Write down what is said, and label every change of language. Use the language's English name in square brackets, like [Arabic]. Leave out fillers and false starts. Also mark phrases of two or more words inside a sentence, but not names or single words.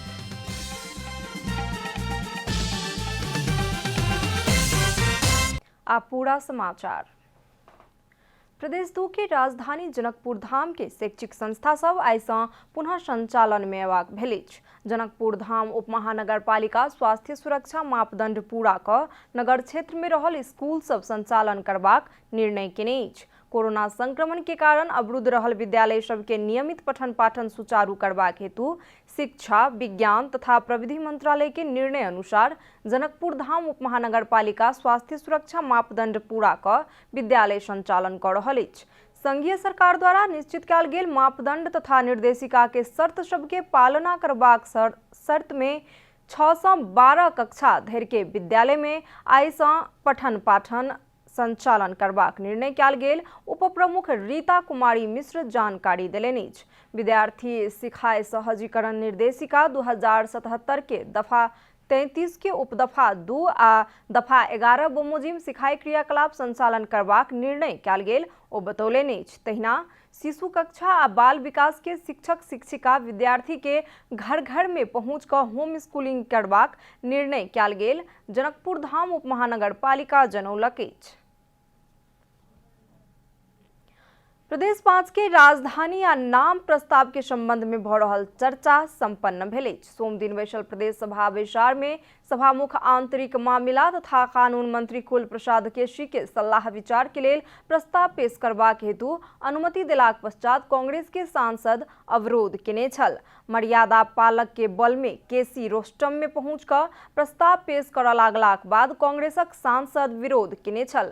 [Maithili] आप पूरा समाचार। प्रदेश 2 के राजधानी जनकपुर धाम के शैक्षिक संस्था सब आई सँ पुनः संचालन में अयबाक भेल अछि। जनकपुर धाम उप महानगरपालिका स्वास्थ्य सुरक्षा मापदंड पूरा क नगर क्षेत्र में रहल स्कूल सब संचालन करबाक निर्णय केने अछि। कोरोना संक्रमण के कारण अवरुद्ध रहल विद्यालय सब के नियमित पठन पाठन सुचारू करबाक हेतु शिक्षा, विज्ञान तथा प्रविधि मंत्रालय के निर्णय अनुसार जनकपुर धाम उप महानगरपालिका स्वास्थ्य सुरक्षा मापदंड पूरा क विद्यालय संचालन कर रहल अछि। संघीय सरकार द्वारा निश्चित कयल गेल मापदंड तथा निर्देशिका के शर्त सबके पालना करबाक शर्त में 6 से 12 कक्षा धरि के विद्यालय में आई सँ पठन पाठन संचालन करबाक निर्णय कयल गेल उप प्रमुख रीता कुमारी मिश्र जानकारी देलनि अछि। विद्यार्थी सिखाए सहजीकरण निर्देशिका 2077 के दफा 33 के उपदफा 2 आ दफा 11 बमोजिम सिखाई क्रियाकलाप संचालन करबाक निर्णय कयल गेल ओ बतौलनि अछि। तहिना शिशु कक्षा आ बाल विकास के शिक्षक शिक्षिका विद्यार्थी के घर घर में पहुंच कर [English] home schooling [Maithili] करबाक निर्णय कयल गेल जनकपुर धाम उप महानगरपालिका जनौलक अछि। प्रदेश 5 के राजधानी आ नाम प्रस्ताव के संबंध में भ रहल चर्चा संपन्न भेल अछि। सोम दिन बैसल प्रदेश सभा बैसार में सभामुख आंतरिक मामिला तथा कानून मंत्री कुल प्रसाद केसी के सलाह विचार के लेल प्रस्ताव पेश करबाक हेतु अनुमति देलाक पश्चात कांग्रेस के सांसद अवरोध केने छल। मर्यादा पालक के बल में केसी रोस्टम में पहुंच कर प्रस्ताव पेश करऽ लागलाक बाद कांग्रेसक सांसद विरोध केने छल।